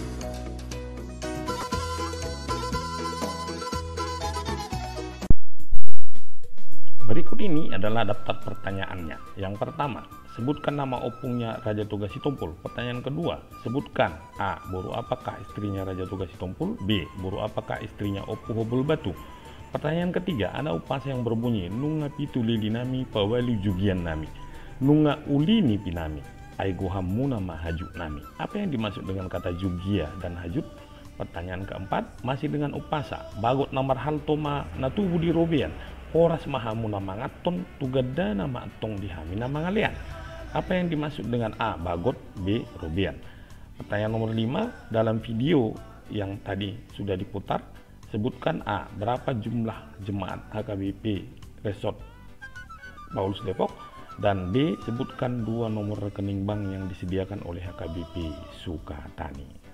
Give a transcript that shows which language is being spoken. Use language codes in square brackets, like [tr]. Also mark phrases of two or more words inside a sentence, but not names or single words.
[id] Berikut ini adalah daftar pertanyaannya. Yang pertama, sebutkan nama opungnya Raja Toga Sitompul. Pertanyaan kedua, sebutkan A. Boru apakah istrinya Raja Toga Sitompul? B. Boru apakah istrinya Opu Hobul Batu? Pertanyaan ketiga, ada upasa yang berbunyi [bbc] Nunga pitu lilinami pawali jugian nami, Nunga ulini pinami, aigo hamuna mahaju nami. [id] Apa yang dimaksud dengan kata jugia dan hajut? Pertanyaan keempat, masih dengan upasa [bbc] bagot namar haltoma natu budi robian, horas mahamuna mangaton tugadana matong dihamina mangalian. [id] Apa yang dimaksud dengan A. Bagot, B. robian? Pertanyaan nomor 5, dalam video yang tadi sudah diputar, sebutkan A. Berapa jumlah jemaat HKBP Resort Paulus Depok, dan B. Sebutkan 2 nomor rekening bank yang disediakan oleh HKBP Sukatani.